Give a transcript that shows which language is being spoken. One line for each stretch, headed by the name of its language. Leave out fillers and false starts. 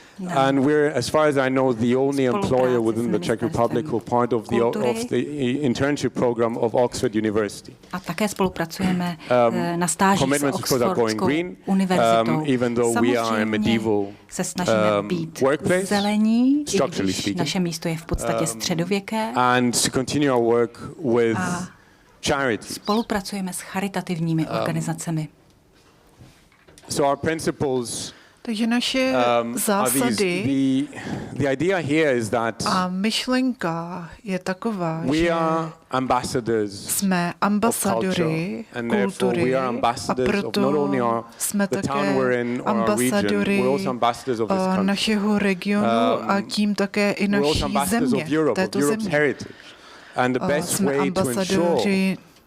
English: And we're, as far as I know, the only employer within the Czech Republic who are part of the internship program of Oxford University.
Czech: A také spolupracujeme na stážích s Oxfordskou univerzitou.
English: Even though we are a medieval
Czech: se snažíme být zelení, i když naše místo je v podstatě středověké.
English: And to continue our work with charities.
Czech: Spolupracujeme s charitativními organizacemi.
English: So our principles.
Czech: Takže naše zásady
English: the idea here is that
Czech: a myšlenka je taková, že jsme ambasadory kultury a proto jsme také ambasadory našeho regionu a tím také i naší země, této země. Jsme ambasadory